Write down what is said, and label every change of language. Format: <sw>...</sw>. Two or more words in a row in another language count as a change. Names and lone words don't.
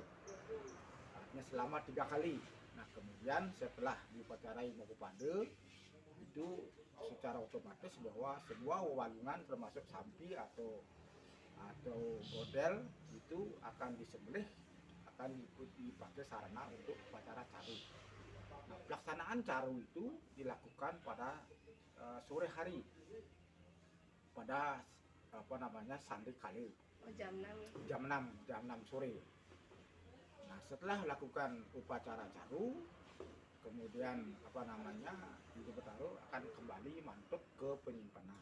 <id>Artinya selama 3 kali. Nah kemudian setelah diupatarai mopopade itu secara otomatis bahwa semua walungan termasuk sampi atau godel itu akan disembelih, akan dipakai sarana untuk upacara caru. Nah, pelaksanaan caru itu dilakukan pada sore hari pada sandi kali jam 6 sore. Nah setelah melakukan upacara caru, kemudian Ibu Betara akan kembali mantuk ke penyimpanan.</id>